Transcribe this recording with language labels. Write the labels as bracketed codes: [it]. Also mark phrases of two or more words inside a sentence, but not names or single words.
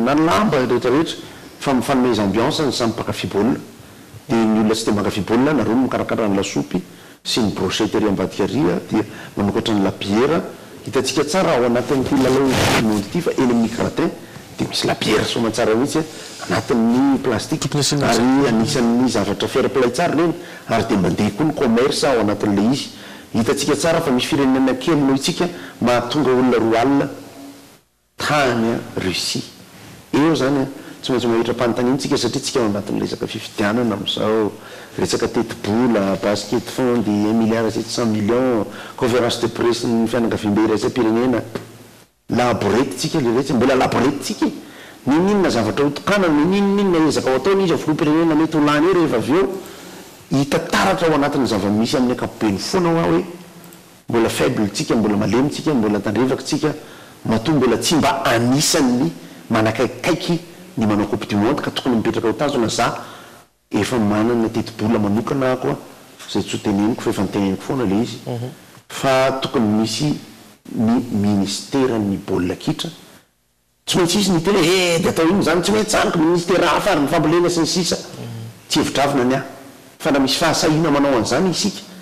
[mg] na lamba rehetrarehetra fa mifanomeza ambiance ny samy mpakafy baolina dia ny olona tsy dia mankafy baolina na rono mikarakara ny lasopy sy ny brochette ery ambadika ria dia manokatra ny labiera hitantsika tsara ao anatin'ity lalao monde ity fa eny amin'ny gratin dia misy labiera somatsara mihitsy anatin'ny plastique ary anisan'ny zavatra fair-play tsara reny ary dia mandeha koa ny commerce ao anatin'le izy hitantsika tsara fa misy firenena kely noho itsika mahatonga olona roa alina tany Russie eo zany tsy maintsy mahitra mpanontaniantsika satria tsika ao anatin'ny resaka fifidianana amin'izao resaka teti-bola basket [fr] fond de 1 milliard 700 millions conférence de presse [mg] ny fianakaviam-be iraisam-pirenena laborety tsika le rehetra mbola laborety tsika ninninona zavatra hotokanana ninninona ezaka ao ataony izy filoam-pirenena mety ho lany eo rehefa avy eo hita taratra ao anatin'ny zava-misy amin'ny ankapobeny foana hoa hoe mbola faible tsika mbola malemy tsika mbola tandrevaka tsika matoa mbola tsy mba anisan'ny manakaikaiky ny manao [fr] coupe du monde [mg] ka tokony mipetraka ho tazona za efa manana teti-bola manokana ako zay tsy ho teneniko fa efa niteneniko foana le izy fa tokony misy ny ministeran'ny baolina kitra tsy maintsy izy ny tena dia atao iny zany tsy maintsy tsariko ministera hafa ary ny fambolena sy ny sisa tsy hevitravina ny ahy fa na misy fahasahina manao an'izany isika